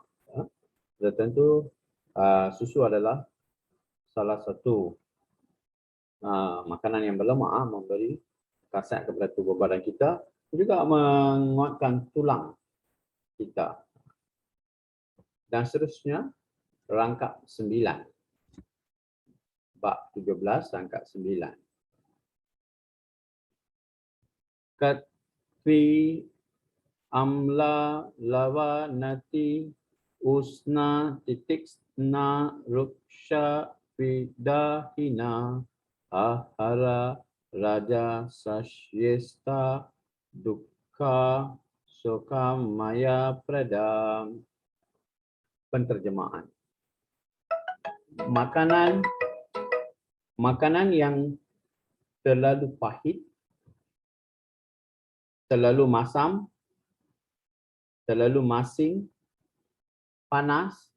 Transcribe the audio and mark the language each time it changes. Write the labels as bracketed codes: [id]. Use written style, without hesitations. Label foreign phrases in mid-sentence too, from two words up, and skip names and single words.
[ms] Tentu susu adalah salah satu makanan yang berlemak, memberi khasiat kepada tubuh badan kita, juga menguatkan tulang kita. Dan seterusnya, rangkap 9. Bab 17, rangkap 9. [sa] कटु अम्ल लवण अति उष्ण तीक्ष्ण रूक्ष विदाहिनः आहाराः राजसस्य इष्टाः दुःख शोक आमय प्रदाः. [ms] Penterjemahan. Makanan yang terlalu pahit, terlalu masam, terlalu masin, panas,